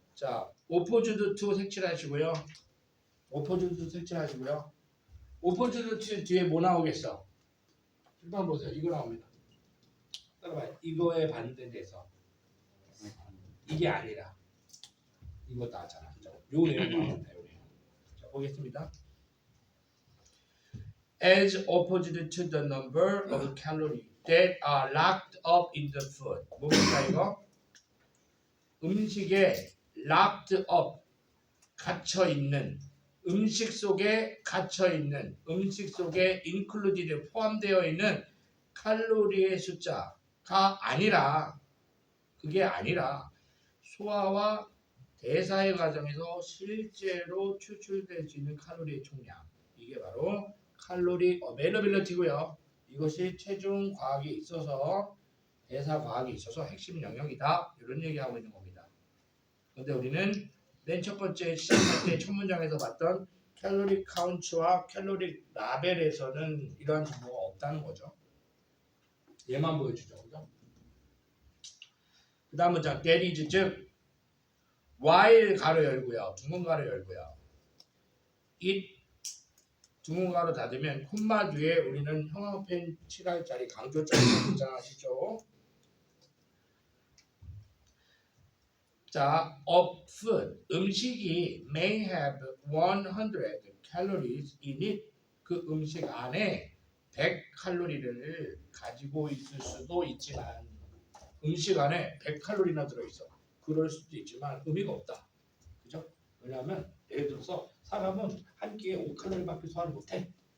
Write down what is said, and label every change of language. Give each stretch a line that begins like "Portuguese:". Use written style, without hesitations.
Korean: 자, opposed to 색칠하시고요. opposed to 색칠하시고요. opposed to 뒤에 뭐 나오겠어? 일단 보세요. 이거 나옵니다. 따라봐요. 이거에 반대돼서 이게 아니라 이거 나잖아. 요 내용 나옵니다. 요 내용. 자, 보겠습니다.
English: As opposed to the number of calories that are locked up in the food.
Korean: 뭡니까 이거? 음식에 locked up 갇혀 있는 음식 속에 갇혀 있는 음식 속에 included 포함되어 있는 칼로리의 숫자가 아니라 그게 아니라 소화와 대사의 과정에서 실제로 추출될 수 있는 칼로리의 총량. 이게 바로 칼로리 어베일러빌리티고요. 이것이 체중 과학에 있어서 대사 과학에 있어서 핵심 영역이다. 이런 얘기하고 있는 겁니다. 그런데 우리는 맨 첫 번째 시작할 때 첫 문장에서 봤던 칼로리 카운트와 칼로리 라벨에서는 이러한 정보가 없다는 거죠. 얘만 보여주죠. 그죠? 그 다음 문장 that is 즉 while 가로 열고요. 둥근 가로 열고요. it 둥근 가로 닫으면 콤마 뒤에 우리는 형광펜 칠할자리 강조점을 등장하시죠.
English: 자, of food
Korean: 음식이
English: may have 100 calories in it.
Korean: 그 음식 안에 100칼로리를 가지고 있을 수도 있지만 음식 안에 100칼로리나 들어있어. 그럴 수도 있지만 의미가 없다. 그죠? 왜냐하면 예를 들어서 사람은 한 끼에 5칼로리밖에 소화를 못해.